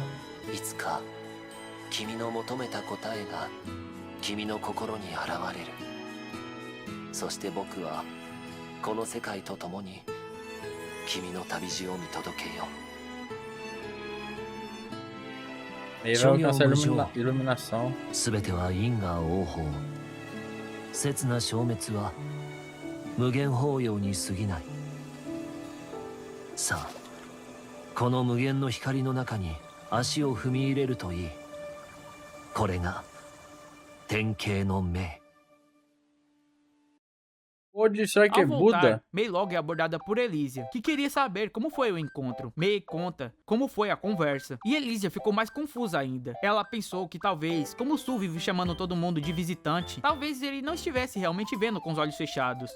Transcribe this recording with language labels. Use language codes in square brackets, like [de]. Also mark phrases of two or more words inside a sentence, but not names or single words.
[ja] いつか君の求めた答えが君の心に現れる。そして僕はこの世界と共に君の旅路を見届けよう。 [pt] aí vai alcançar iluminação. [ja] すべては因果応報。刹那消滅は無限法要に過ぎない。さあ、この無限の光の中に足を踏み入れるといい。これが典型の命。 [pt] Pode ser que é Ao voltar, Buda? Mei logo é abordada por Elísia, que queria saber como foi o encontro. Mei conta como foi a conversa, e Elísia ficou mais confusa ainda. Ela pensou que talvez, como Su vive chamando todo mundo de visitante, talvez ele não estivesse realmente vendo com os olhos fechados.